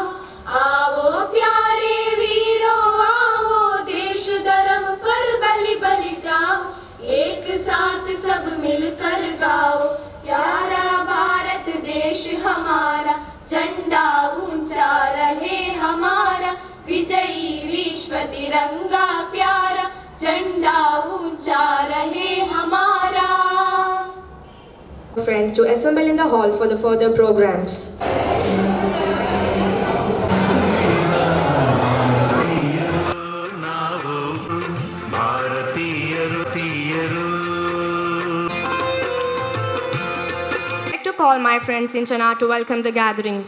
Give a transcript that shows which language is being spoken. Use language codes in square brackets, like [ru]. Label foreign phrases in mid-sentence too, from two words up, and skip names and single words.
[hi] आओ प्यारे वीरों आओ देश धर्म पर बलि बलि जाओ एक साथ सब मिलकर गाओ प्यारा भारत देश हमारा झंडा ऊंचा रहे हमारा विजयी विश्व तिरंगा प्यारा झंडा ऊंचा रहे हमारा. [en] Friends to assemble in the hall for the further programs. I'd like to call my friends in Chennai to welcome the gatherings.